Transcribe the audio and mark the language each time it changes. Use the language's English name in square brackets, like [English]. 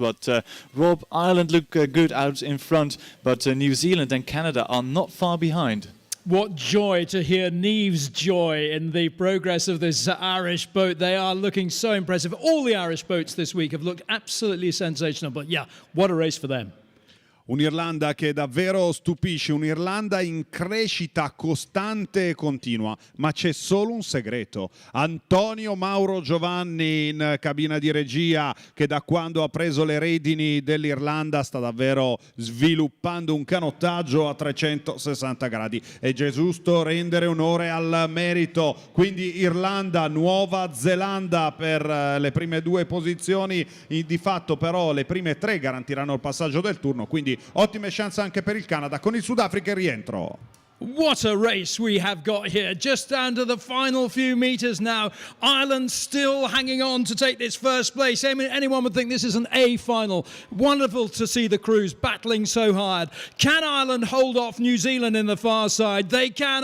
[English] But Rob, Ireland look good out in front, but New Zealand and Canada are not far behind. What joy to hear Niamh's joy in the progress of this Irish boat. They are looking so impressive. All the Irish boats this week have looked absolutely sensational. But yeah, what a race for them. [Italian] Un'Irlanda che davvero stupisce, un'Irlanda in crescita costante e continua, ma c'è solo un segreto. Antonio Mauro Giovanni in cabina di regia, che da quando ha preso le redini dell'Irlanda sta davvero sviluppando un canottaggio a 360 gradi. È giusto rendere onore al merito, quindi Irlanda, Nuova Zelanda per le prime 2 posizioni, di fatto però le prime 3 garantiranno il passaggio del turno, quindi ottime chance anche per il Canada con il Sudafrica in rientro. [English] What a race we have got here. Just down to the final few metres now. Ireland still hanging on to take this first place. I mean, anyone would think this is an A final. Wonderful to see the crews battling so hard. Can Ireland hold off New Zealand in the far side? They can.